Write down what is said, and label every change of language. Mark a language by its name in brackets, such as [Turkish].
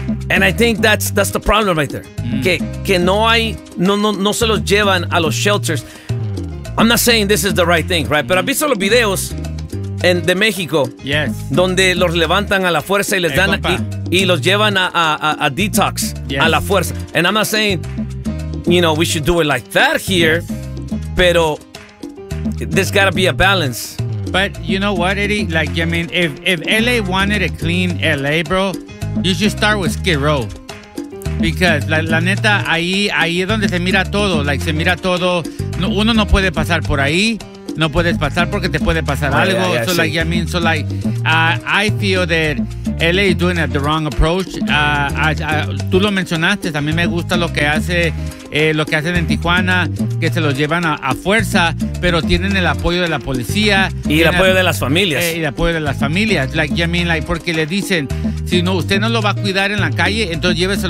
[English] And I think that's the problem right there. [Spanish] Que no hay, no se los llevan a los shelters. [English] I'm not saying this is the right thing, right? [Spanish] Pero has visto los videos de México. [English] Yes. [Spanish] Donde los levantan a la fuerza y les dan y los llevan a detox. [English] Yes. [Spanish] A la fuerza. [English] And I'm not saying, you know, we should do it like that here. Yes. [Spanish] Pero [English] there's got to be a balance. But you know what, Eddie? Like, I mean, if LA wanted a clean LA, bro, you should start with Skid Row. Because, [Spanish] la neta, ahí es donde se mira todo. [English] Like, [Spanish] se mira todo. No, uno no puede pasar por ahí. No puedes pasar porque te puede pasar algo. [English] Yeah, so, [Spanish] sí. [English] Like, I mean, so, like, I feel that LA is doing the wrong approach. [Spanish] Tú lo mencionaste. A mí me gusta lo que hace... lo que hacen en Tijuana, que se los llevan a fuerza, pero tienen el apoyo de la policía. Y el apoyo de las familias. Y el apoyo de las familias. [English] Like, I mean, like, [Spanish] porque le dicen, si no, usted no lo va a cuidar en la calle, entonces lléveselo a